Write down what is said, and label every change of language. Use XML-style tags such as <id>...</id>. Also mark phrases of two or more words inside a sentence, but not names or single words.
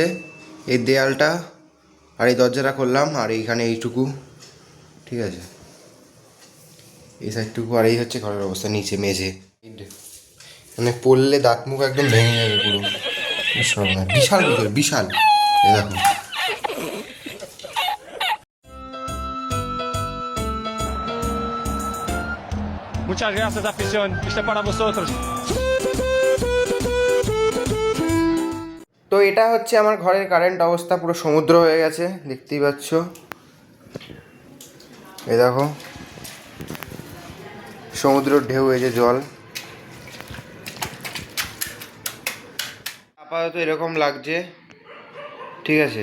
<bn>এই দেয়ালটা আর এই দরজাটা করলাম, আর এইখানে এইটুকু, ঠিক আছে? এই সাইডটুকু, আর এই হচ্ছে ঘরের অবস্থা। নিচে মেঝে, মানে পড়লে দাঁত মুখ একদম ভেঙে যাবে পুরো, বিশাল বিশাল। এই দেখো,</bn> <es>Muchas gracias, afición. Este para vosotros.</es> <bn>তো এটা হচ্ছে আমার ঘরের কারেন্ট অবস্থা, পুরো সমুদ্র হয়ে গেছে, দেখতেই পাচ্ছ। এই দেখো সমুদ্রের ঢেউ, এই যে জল, আপাতত এরকম লাগছে, ঠিক আছে?</bn>